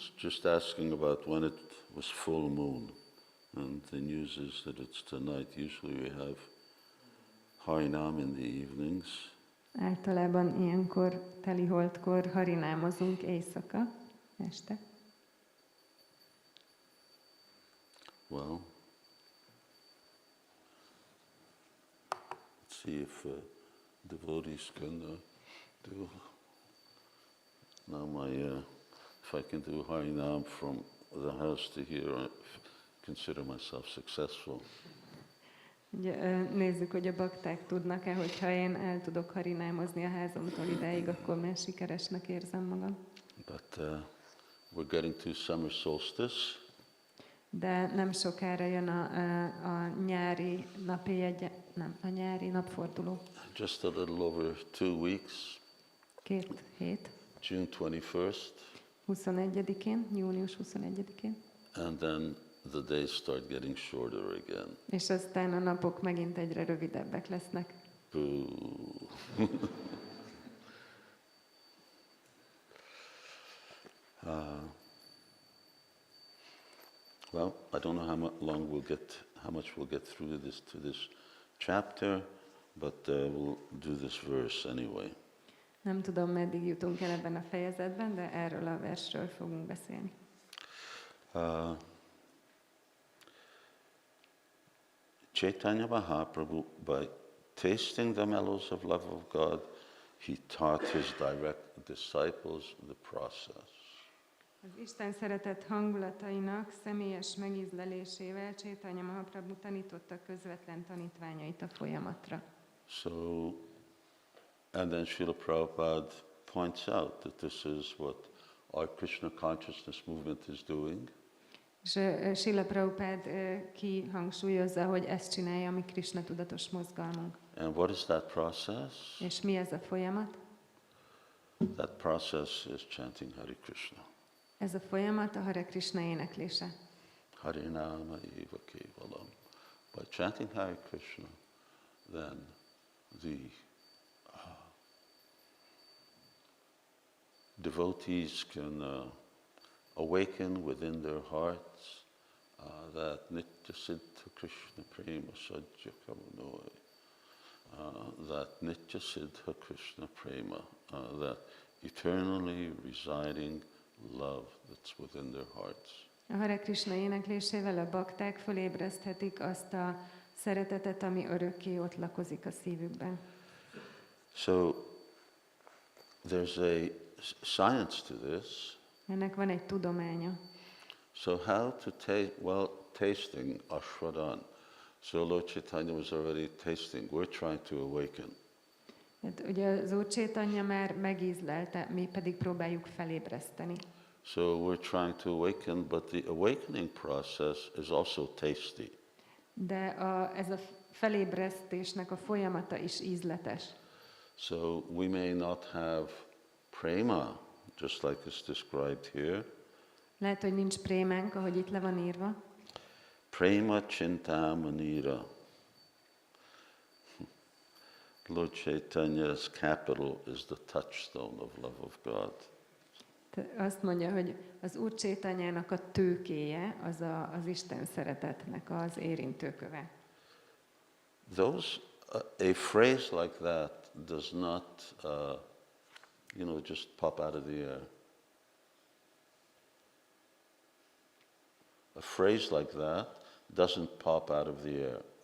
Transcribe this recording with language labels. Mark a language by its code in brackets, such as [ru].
[en] Just asking about when it was full moon. And the news is that it's tonight. Usually we have Harinam in the evenings. [hu] Általában ilyenkor, teliholdkor harinámozunk éjszaka, este. [en] Well, let's see if devotees can do. Now if I can do Harinam from the house to here, I consider myself successful. [hu] Ugye, nézzük, hogy a bakták tudnak-e, hogyha én el tudok harinámozni a házamtól idáig, akkor már sikeresnek érzem magam. [en] But we're getting to summer solstice. [hu] De nem sokára jön a nyári a nyári napforduló. [en] Just a little over 2 weeks. [hu] 2 hét. [en] June 21st. [hu] 21-én, június 21-én. [en] And then the days start getting shorter again. [hu] És aztán a napok megint egyre rövidebbek lesznek. [en] Boo. Well, I don't know how much we'll get through to this chapter, but we'll do this verse anyway. [hu] Nem tudom, meddig jutunk el ebben a fejezetben, de erről a versről fogunk beszélni. [en] Chaitanya Mahaprabhu, by tasting the mellows of love of God, he taught his direct disciples the process. [hu] Az Isten szeretet hangulatainak személyes megízlelésével Chaitanya Mahaprabhu tanította közvetlen tanítványait a folyamatra. [en] So, and then Srila Prabhupada points out that this is what our Krishna consciousness movement is doing. [hu] És Srila Prabhupada kihangsúlyozza, hogy ezt csinálja a mi Krishna tudatos mozgalmunk. [en] And what is that process? [hu] És mi ez a folyamat? [en] That process is chanting Hare Krishna. [hu] Ez a folyamat a Hare Krishna éneklése. [sa] Harinama eva kevalam. [en] By chanting Hare Krishna, then the devotees can awaken within their hearts that [sa] Nitya Siddha Krishna Prema Sajja Kavanoi, [en] that Nitya Siddha Krishna Prema, that eternally residing love that's within their hearts. [hu] A Hare Krishna éneklésével a bakták fölébreszthetik azt a szeretetet, ami örökké ott lakozik a szívükben. [en] So there's a science to this. [hu] Ennek van egy tudománya. [en] So how to taste? Well, tasting ashwadan. So Lord Chaitanya was already tasting. We're trying to awaken. [hu] Hát ugye az Úr Chaitanya már megízlelte, mi pedig próbáljuk felébreszteni. [en] So we're trying to awaken, but the awakening process is also tasty. [hu] De ez a felébresztésnek a folyamata is ízletes. [en] So we may not have prema, just like it's described here. [hu] Lehet, hogy nincs prémánk, ahogy itt le van írva. [sa] Prema chintamanira. [en] Lord Chaitanya's capital is the touchstone of love of God. [hu] Azt mondja, hogy az Úr Chaitanyának a tőkéje az Isten szeretetnek az érintőköve. [en] A phrase like that does not, just pop out of the air. A phrase like that doesn't pop out of the air.